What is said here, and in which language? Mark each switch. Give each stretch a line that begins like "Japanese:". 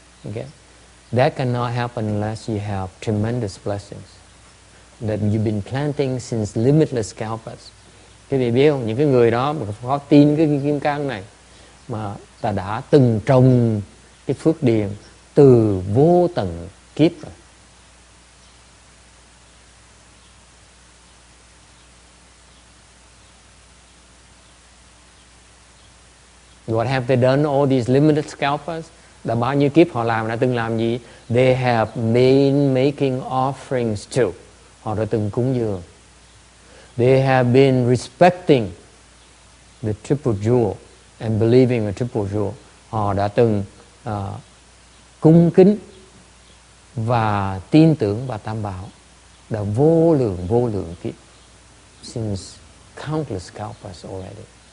English: Okay, that cannot happen unless you have tremendous blessings that you've been planting since limitless kalpas.
Vietnamese: Cái vị biết không? Những cái người đó mà có tin cái Kim Cang này mà ta đã từng trồng cái phước điền từ vô tận kiếp rồi.
English: What have they done all these limited kalpas?
Vietnamese: Đã bao nhiêu kiếp họ làm, đã từng làm gì?
English: They have been making offerings too.
Vietnamese: Họ đã từng cúng dường.
English: They have been respecting the triple jewel and believing in triple jewel.
Vietnamese: Họ đã từng cung kính và tin tưởng vào Tam Bảo đã vô lượng kiếp,
English: since countless kalpas already.